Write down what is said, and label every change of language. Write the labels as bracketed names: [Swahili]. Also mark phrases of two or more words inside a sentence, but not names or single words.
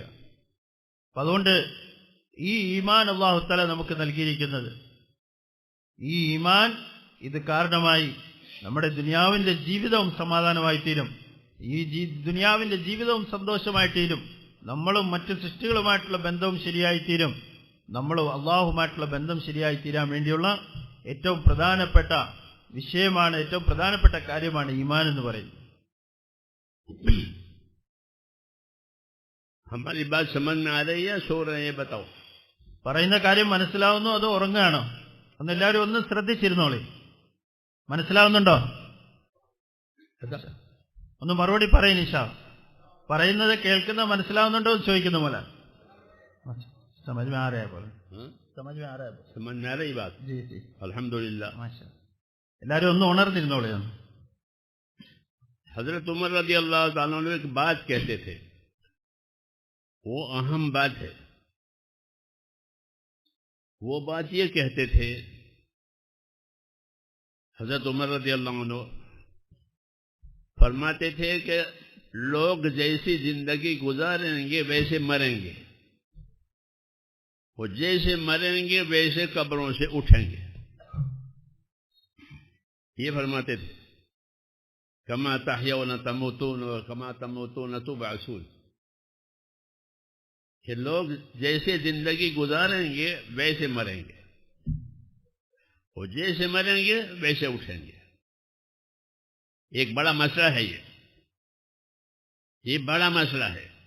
[Malayalam] അപ്പൊ അതുകൊണ്ട് ഈ ഈമാൻ [Arabic] الله تعالى [Malayalam] നമുക്ക് നൽകിയിരിക്കുന്നത്, ഈ ഈമാൻ ഇത് കാരണമായി നമ്മുടെ ദുനിയാവിന്റെ ജീവിതവും സമാധാനമായി തീരും. ഈ ദുനിയാവിന്റെ ജീവിതവും സന്തോഷമായി തീരും. നമ്മളും മറ്റു സൃഷ്ടികളുമായിട്ടുള്ള ബന്ധവും ശരിയായി തീരും. നമ്മളും അള്ളാഹുമായിട്ടുള്ള ബന്ധം ശരിയായി തീരാൻ വേണ്ടിയുള്ള ഏറ്റവും പ്രധാനപ്പെട്ട വിഷയമാണ്, ഏറ്റവും പ്രധാനപ്പെട്ട കാര്യമാണ് ഈമാൻ എന്ന് പറയുന്നത്. [Hindi] हमारी बात समझ में आ रही है, सो रहे हैं, बताओ. [Malayalam] പറയുന്ന കാര്യം മനസ്സിലാവുന്നോ അതോ ഉറങ്ങുകയാണോ? എല്ലാവരും ഒന്ന് ശ്രദ്ധിച്ചിരുന്നോളി. മനസ്സിലാവുന്നുണ്ടോ? ഒന്ന് മറുപടി പറയും നിഷാ. പറയുന്നത് കേൾക്കുന്ന മനസ്സിലാവുന്നുണ്ടോ എന്ന് ചോദിക്കുന്ന പോലെ. [Hindi] समझ में आ रहा है बोले? समझ में आ रहा है? समझ में आ रही बात? जी जी, अल्हम्दुलिल्लाह. माशाअल्लाह. [Malayalam] എല്ലാവരും ഒന്ന് ഉണർന്നിരുന്നോളി. [Hindi] हजरत उमर [Arabic] رضي الله تعالى عنه [Hindi] एक बात कहते थे, वो अहम बात है. वो बात ये कहते थे, हजरत उमर [Arabic] رضي الله عنه [Hindi] फरमाते थे कि लोग जैसी जिंदगी गुजारेंगे वैसे मरेंगे, वो जैसे मरेंगे वैसे कब्रों से उठेंगे. ये फरमाते थे, [Arabic] كما تحيون تموتون وكما تموتون تبعثون, [Hindi] कि लोग जैसे जिंदगी गुजारेंगे वैसे मरेंगे, वो जैसे मरेंगे वैसे उठेंगे. एक बड़ा मसला है ये बड़ा मसला है.